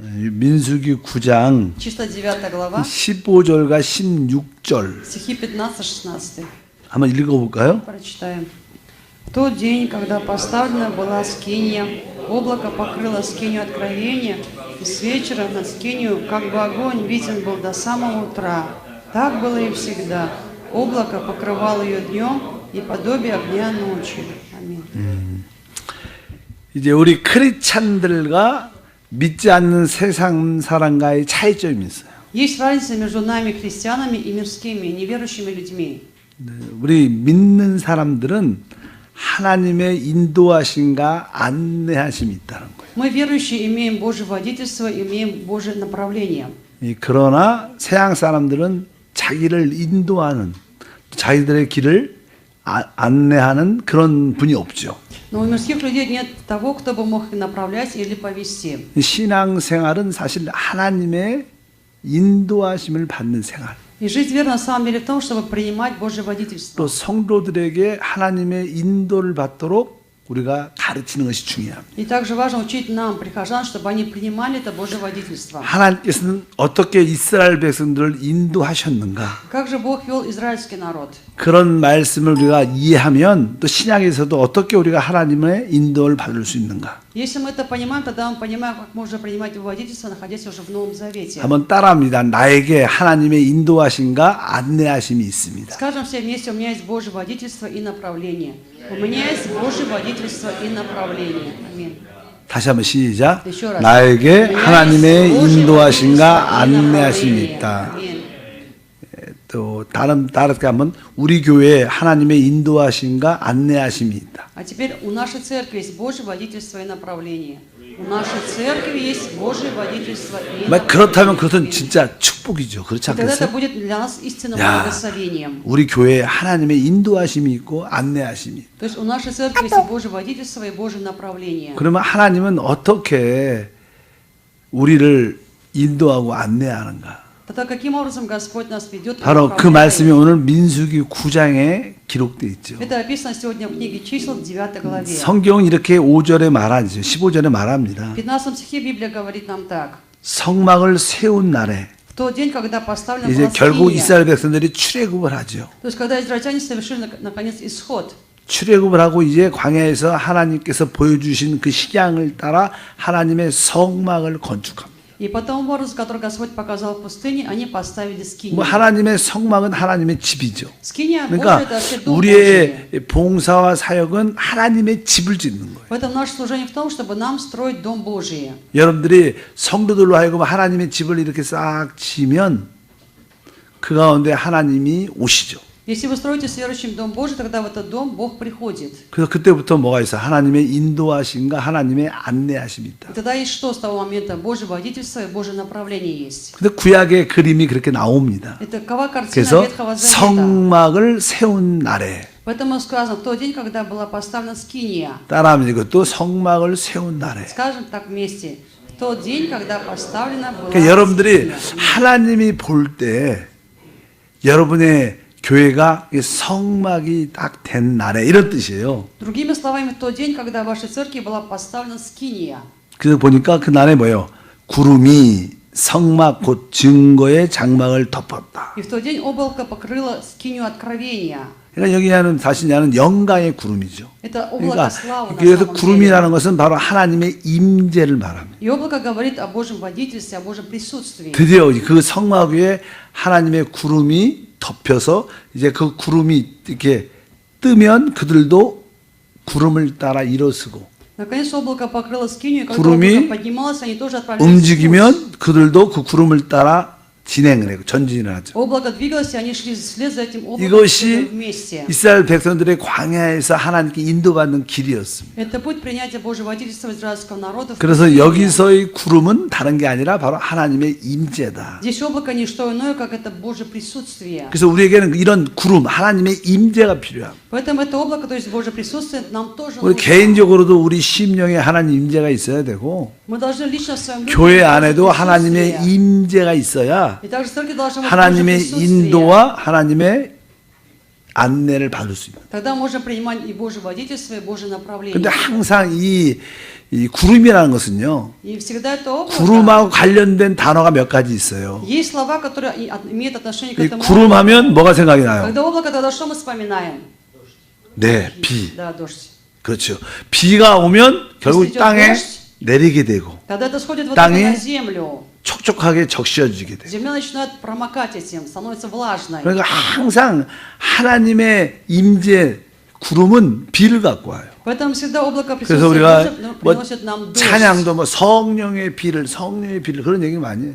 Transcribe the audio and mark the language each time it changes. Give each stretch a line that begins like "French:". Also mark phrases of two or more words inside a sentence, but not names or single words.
Korean: 민수기 9장
Russian: числа 9 глава,
Korean: 15절과 16절
Russian: стихи 15-16.
Korean: 한번 읽어볼까요?
Russian: Прочитаем. В тот день, когда поставлена была скиния, облако покрыло скинию откровения, и с вечера над скинию, как бы огонь, виден был до самого утра. Так было и всегда. Облако покрывало ее днем, и подобие огня ночью. Аминь.
Korean: 이제 우리 크리스찬들과 믿지 않는 세상 사람과의 차이점이 있어요.
Russian: Есть разница между нами, христианами, и мирскими, неверующими людьми.
Korean: 우리 믿는 사람들은 하나님의 인도하심과 안내하심이 있다는 거예요.
Russian: Мы, верующие, имеем Божье водительство, имеем Божье направление.
Korean: 그러나 세상 사람들은 자기를 인도하는, 자기들의 길을 안내하는 그런 분이 없죠.
Russian: Но у мирских людей нет того, кто бы мог их направлять или повести.
Korean: 신앙생활은 사실 하나님의 인도하심을 받는 생활.
Russian: И жить верно на самом деле в том, чтобы принимать Божье водительство.
Korean: 또 성도들에게 하나님의 인도를 받도록 우리가 가르치는 것이 중요합니다.
Russian: И также важно учить нам, прихожан, чтобы они принимали это Божье водительство.
Korean: 하나님께서는 어떻게 이스라엘 백성들을 인도하셨는가?
Russian: Как же Бог вел израильский народ?
Korean: 그런 말씀을 우리가 이해하면 또 신약에서도 어떻게 우리가 하나님의 인도를 받을 수 있는가?
Russian: Если мы это понимаем, тогда мы понимаем, как можно принимать Его водительство, находясь уже в Новом Завете.
Korean: 한번 따라합니다. 나에게 하나님의 인도하심과 안내하심이 있습니다.
Russian: Скажем все вместе, у меня есть Божье водительство и направление. У меня есть Божье водительство и направление. Аминь.
Korean: 다시 한번 시작.
Russian: еще раз.
Korean: 나에게
Russian: У меня
Korean: 하나님의
Russian: есть Божье
Korean: 인도하심과
Russian: водительство и
Korean: 안내하심이
Russian: направление.
Korean: 있다.
Russian: Аминь.
Korean: 또 다르게 하면 우리 교회에 하나님의 인도하심과 안내하심이 있다.
Russian: А теперь у нашей церкви есть Божье водительство и направление. У нашей церкви есть Божье водительство и направление.
Korean: 그렇다면 그것은 진짜 축복이죠. 그렇지
Russian: И тогда это
Korean: 않겠어요?
Russian: будет для нас истинным
Korean: 야,
Russian: благословением.
Korean: 우리 교회에 하나님의 인도하심이 있고 안내하심이 있다.
Russian: То есть у нашей церкви есть и Божье водительство и Божье направление.
Korean: 그러면 하나님은 어떻게 우리를 인도하고 안내하는가?
Russian: Тогда каким образом Господь нас ведет и
Korean: 바로 그 말씀이
Russian: направляет?
Korean: 오늘 민수기 9장에 기록되어 있죠.
Russian: Это описано сегодня в книге чисел в 9 главе.
Korean: 성경은 이렇게 5절에 말하죠. 15절에 말합니다.
Russian: В 15 стихе Библия говорит нам так.
Korean: 성막을 세운 날에
Russian: В тот день, когда поставлена
Korean: 이제
Russian: была
Korean: 결국
Russian: скиния,
Korean: 이스라엘 백성들이 출애굽을 하죠.
Russian: то есть когда израильтяне совершили наконец исход,
Korean: 출애굽을 하고 이제 광야에서 하나님께서 보여주신 그 식양을 따라 하나님의 성막을 건축합니다.
Russian: и по тому образу, который Господь показал в пустыне, они поставили скинию.
Korean: 하나님의 성막은 하나님의 집이죠.
Russian: Скиния Божия
Korean: 그러니까
Russian: – это вообще дом Божий.
Korean: 우리의 봉사와 사역은 하나님의 집을 짓는 거예요.
Russian: Поэтому наше служение в том, чтобы нам строить дом Божий.
Korean: 여러분들이 성도들로 하여금 하나님의 집을 이렇게 싹 지면 그 가운데 하나님이 오시죠.
Russian: Если вы строите с верующим дом Божий, тогда в этот дом Бог приходит.
Korean: 그래서 그때부터 뭐가 있어? 하나님의 인도하심과 하나님의 안내하심이 있다.
Russian: И тогда есть что с того момента? Божье водительство и Божье направление есть.
Korean: 근데 구약의 그림이 그렇게 나옵니다.
Russian: Это какова картина
Korean: 그래서
Russian: Ветхого Завета.
Korean: 성막을 세운 날에
Russian: Поэтому сказано, в тот день, когда была поставлена скиния.
Korean: 따라하면 이것도 성막을 세운 날에.
Russian: Скажем так вместе. В тот день, когда поставлена была
Korean: 그러니까 여러분들이
Russian: скиния.
Korean: 하나님이 볼 때 여러분의 교회가 성막이 딱 된 날에 이런 뜻이에요.
Russian: Другими словами, в тот день, когда в вашей церкви была поставлена скиния.
Korean: 그래서 보니까 그 날에 뭐예요? 구름이 성막 곧 증거의 장막을 덮었다.
Russian: И в тот день облако покрыло скинию откровения.
Korean: 그러니까 여기는 사실 나는 영광의 구름이죠.
Russian: Это облако
Korean: 그러니까
Russian: славы на
Korean: 그래서
Russian: самом деле.
Korean: 구름이라는 것은 바로 하나님의 임재를 말합니다.
Russian: И облако говорит о Божьем водительстве, о Божьем присутствии.
Korean: 드디어 그 성막 위에 하나님의 구름이 덮여서 이제 그 구름이 이렇게 뜨면 그들도 구름을 따라 일어서고
Russian: Наконец облако покрыло скинию, и когда
Korean: 구름이
Russian: облако поднималось, они тоже отправлялись в путь.
Korean: 움직이면 그들도 그 구름을 따라 진행을 해요. 전진을 하죠.
Russian: Облако двигалось, и они шли вслед за этим облаком
Korean: 이것이
Russian: вместе.
Korean: 이스라엘 백성들의 광야에서 하나님께 인도받는 길이었습니다.
Russian: Это путь принятия Божьего водительства израильского народа. в
Korean: 그래서
Russian: пустыне.
Korean: 여기서의 구름은 다른 게 아니라 바로 하나님의 임재다.
Russian: Здесь облако не что иное, как это Божье присутствие.
Korean: 그래서 우리에게는 이런 구름, 하나님의 임재가 필요합니다.
Russian: Поэтому это облако, то есть Божье присутствие, нам тоже
Korean: 우리
Russian: нужно.
Korean: 개인적으로도 우리 심령에 하나님 임재가 있어야 되고
Russian: Мы должны лично в своем духе
Korean: 교회
Russian: Божье
Korean: 안에도 하나님의
Russian: присутствие.
Korean: 임재가 있어야
Russian: И также в церкви должно быть Божье
Korean: 하나님의
Russian: присутствие.
Korean: 인도와 하나님의 안내를 받을 수 있는.
Russian: Тогда можно принимать и Божье водительство, и Божье направление.
Korean: 근데 항상 이 구름이라는 것은요,
Russian: И всегда это облако.
Korean: 구름하고 관련된 단어가 몇 가지 있어요.
Russian: Есть слова, которые имеют отношение к
Korean: 이
Russian: этому.
Korean: 구름하면 뭐가 생각이 나요?
Russian: Когда облако, тогда что мы вспоминаем?
Korean: 네, 비.
Russian: Да, дождь.
Korean: 그렇죠. 비가 오면 결국
Russian: Если идет
Korean: 땅에
Russian: дождь,
Korean: 내리게 되고
Russian: Когда это сходит вот
Korean: 땅이
Russian: это на землю,
Korean: 촉촉하게 적셔지게 돼요.
Russian: земля начинает промокать этим, становится влажной.
Korean: 그러니까 항상 하나님의 임재 구름은 비를 갖고 와요.
Russian: Поэтому всегда облако
Korean: 그래서
Russian: присутствия
Korean: 우리가
Russian: Божьего
Korean: 뭐
Russian: приносит нам дождь.
Korean: 찬양도 뭐 성령의 비를 그런 얘기 많이 해요.